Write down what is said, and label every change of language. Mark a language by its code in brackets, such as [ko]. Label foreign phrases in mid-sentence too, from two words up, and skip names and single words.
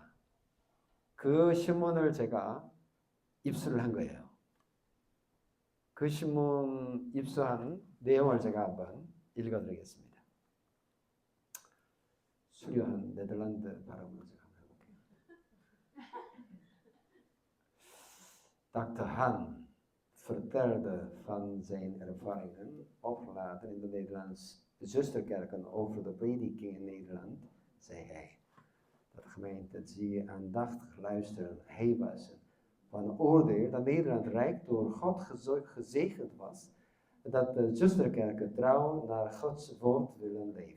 [ko] 그 신문을 제가 입수를 한 거예요. 그 신문 입수한 내용을 제가 한번 읽어드리겠습니다. 수려한 네덜란드 발음으로 제가 한번 해볼게요. [nl] Dr. Han vertelde van zijn ervaringen opgelaten in de Nederlandse zusterkerken over de prediking in Nederland, zei hij. Dat de gemeente zeer aandachtig luisteren. Hij was van oordeel dat Nederland rijk door God gezegend was, dat de zusterkerken trouw naar Gods woord willen leven.